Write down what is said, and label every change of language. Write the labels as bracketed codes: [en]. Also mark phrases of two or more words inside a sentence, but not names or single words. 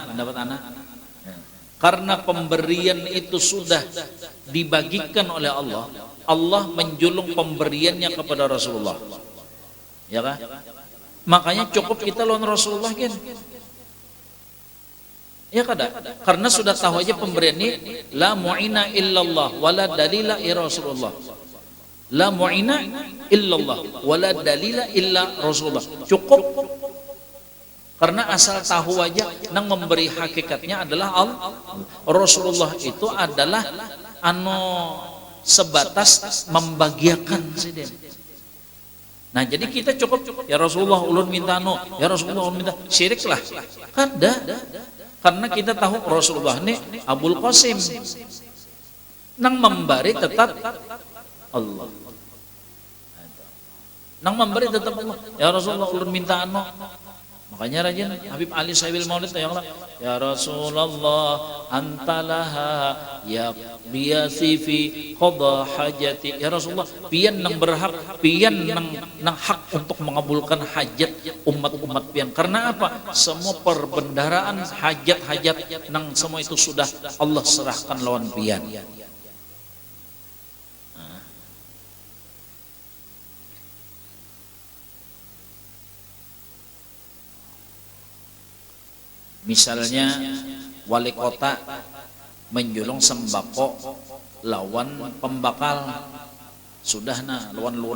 [id] Karena pemberian itu sudah dibagikan oleh Allah. Allah menjulung pemberiannya kepada Rasulullah. Ya kan? Makanya cukup kita lawan Rasulullah kan? Ya kada? Karena sudah tahu aja pemberian ini [ar] لا معين إلا الله ولا دليل إلا رسول الله. لا معين إلا الله ولا دليل إلا رسول الله. [id] Cukup. Karena asal tahu aja nang memberi hakikatnya adalah Allah. Rasulullah itu adalah sebatas membagiakan siden. Nah jadi kita cukup ya Rasulullah ulun minta ya Rasulullah ulun minta syirik lah. Kada. Karena kita tahu Rasulullah ini Abul Qasim. Nang memberi tetap Allah. Nang memberi tetap Allah. Ya Rasulullah ulun minta makanya rajin Habib Ali Sahibil Maulid ya Rasulullah [ar] أنت لها يا بيسي في قضاء حاجاتي. [id] Ya Rasulullah pian nang berhak, pian nang hak untuk mengabulkan hajat umat-umat pian. Karena apa? Semua perbendaharaan hajat-hajat nang semua itu sudah Allah serahkan lawan pian. Misalnya wali kota menjulung sembako lawan pembakal, sudah lawan lurah.